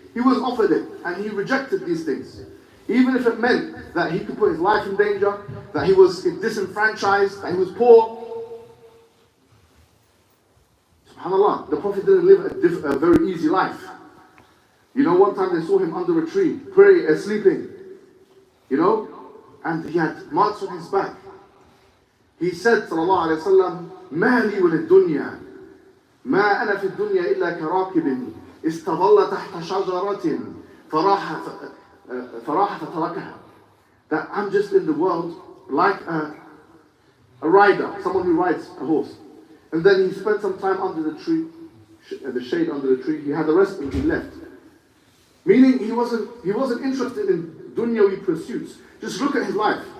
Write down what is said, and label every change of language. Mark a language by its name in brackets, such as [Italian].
[English] He was offered it, and he rejected these things. Even if it meant that he could put his life in danger, that he was disenfranchised, that he was poor. SubhanAllah, the Prophet didn't live a very easy life. You know, one time they saw him under a tree, praying, sleeping. You know, and he had marks on his back. [Arabic] He said, sallallahu alayhi wa sallam, مَا لِي وَلِلدُّنْيَا مَا أَنَا فِي الدُّنْيَا إِلَّا كَرَاكِبٍ اسْتَظَلَّ تَحْتَ شَجَرَةٍ فَرَاحَ فَتَرَكَهَا. [English] That I'm just in the world like a rider, someone who rides a horse. And then he spent some time under the tree, the shade under the tree. He had a rest and he left. Meaning he wasn't interested in dunyawi pursuits. Just look at his life.